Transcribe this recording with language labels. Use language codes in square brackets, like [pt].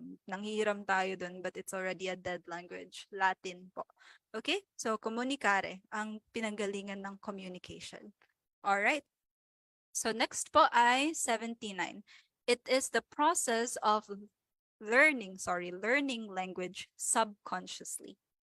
[tl] Nanghihiram tayo dun, [en] but it's already a dead language. [tl] Latin po. Okay? So, comunicare, ang pinanggalingan ng communication. Alright? So, next po ay 79. [en] It is the process of learning language subconsciously.